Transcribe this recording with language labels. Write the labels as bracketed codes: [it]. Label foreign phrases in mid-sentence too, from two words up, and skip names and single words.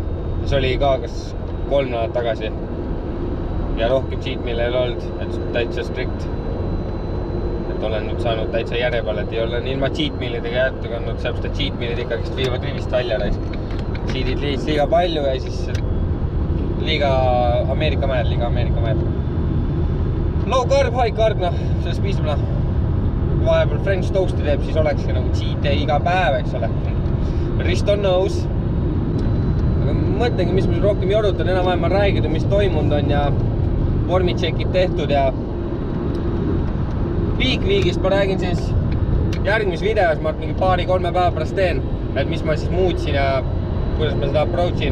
[et] See oli ka kas 3 nädalat tagasi. Ja rohkem [en] cheat meal'e [et] ei ole olnud, et täitsa strict. Et olen nüüd saanud täitsa järje peale, et ei ole ilma [en] cheat meal'idega [et] jätta kandnud, sellepärast et [en] cheat meal'id [et] ikkagist viivad rivist välja. Cheat'id liiga palju ja siis liiga Ameerika mäed. [en] Low carb, high carb, [et] sellest piisab. Vahepeal [en] French toast'i [et] teeb, siis olekski nagu [en] cheat day [et] iga päev, eks ole. Rist on nõus. Aga mõtlengi, mis ma rohkem jorutan, enam-vähem ma räägida, mis toimunud on ja vormitšekid tehtud ja Viigist ma räägin siis järgmises videos, ma mingi 2-3 päeva pärast teen, et mis ma siis muutsin ja kuidas ma seda approachin.